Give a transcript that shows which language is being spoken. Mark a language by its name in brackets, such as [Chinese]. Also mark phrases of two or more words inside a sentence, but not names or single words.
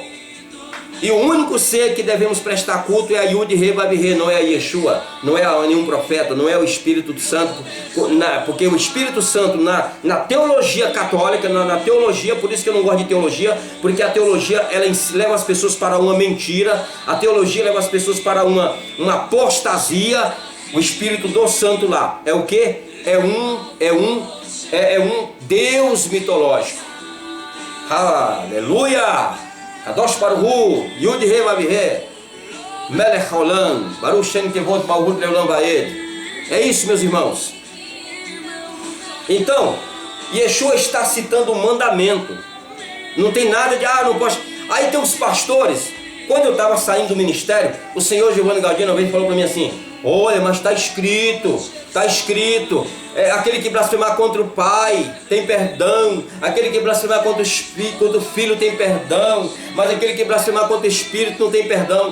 [Portuguese] E o único ser que devemos prestar culto é a Yud-He Vav-He, não é a Yeshua, não é a nenhum profeta, não é o Espírito Santo, porque o Espírito Santo na teologia católica, na teologia, por isso que eu não gosto de teologia, porque a teologia ela leva as pessoas para uma mentira, a teologia leva as pessoas para uma apostasia. O Espírito do Santo lá é o que? É um Deus mitológico. Aleluia! [Hebrew] קדוש ברוך יוד-הא ואו-הא, מלך העולם, ברוך שם כבוד מלכות לעולם ועד. [Portuguese] É isso, meus irmãos. Então, Yeshua está citando o mandamento. Não tem nada de, não posso. Aí tem os pastores Quando eu estava saindo do ministério, o senhor Giovanni Galdino uma vez falou para mim assim: olha, mas está escrito, aquele que blasfemar contra o Pai tem perdão, aquele que blasfemar contra o Filho tem perdão, mas aquele que blasfemar contra o Espírito não tem perdão.